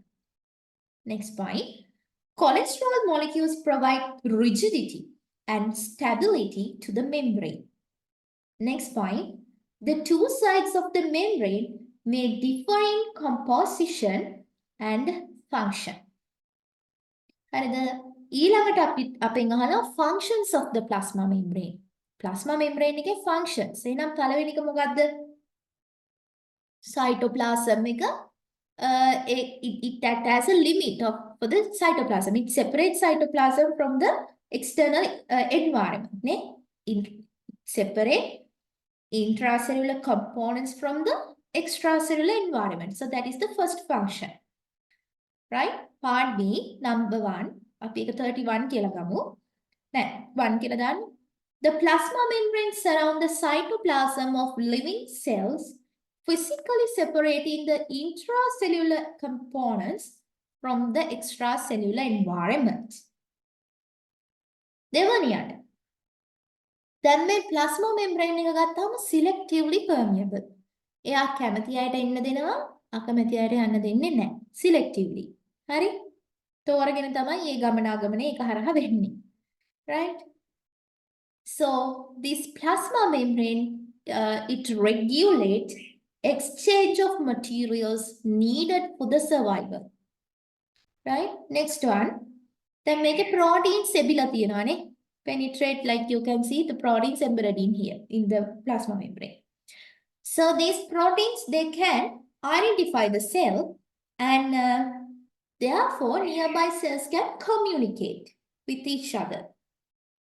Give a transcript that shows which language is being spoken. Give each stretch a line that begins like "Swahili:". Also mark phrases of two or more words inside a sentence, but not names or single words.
English: Next point, cholesterol molecules provide rigidity and stability to the membrane. Next point, the two sides of the membrane may differ in composition and function.
Sinhala: ඊළඟට අපෙන් අහනවා
English: functions of the plasma membrane. Plasma membrane
Sinhala: එකේ functions. එහෙනම් පළවෙනි එක මොකද්ද?
English: Cytoplasm එක it acts as a limit for the cytoplasm. It separates cytoplasm from the external environment. It separates intracellular components from the extracellular environment. So that is the first function. Right? Part B, number 1.
Sinhala: අපි එක 31 කියලා ගමු. නෑ 1 කියලා දාන්න.
English: The plasma membrane surround the cytoplasm of living cells, physically separating the intracellular components from the extracellular environment.
Sinhala: දෙවනියට දැන් මේ
English: plasma membrane
Sinhala: එක ගත්තාම
English: selectively permeable.
Sinhala: එයා කැමති අයට එන්න දෙනවා, අකමැති අයට යන්න දෙන්නේ නැහැ.
English: selectively. හරි?
Sinhala: තෝරගෙන තමයි මේ ගමනාගමනේ ඒක හරහා වෙන්නේ.
English: Right? So this plasma membrane it regulates exchange of materials needed for the survival. Right? Next one. Then make a proteins
Sinhala: එබිලා තියෙනවානේ.
English: Penetrate, like you can see the proteins embedded in here in the plasma membrane. So these proteins, they can identify the cell and therefore nearby cells can communicate with each other.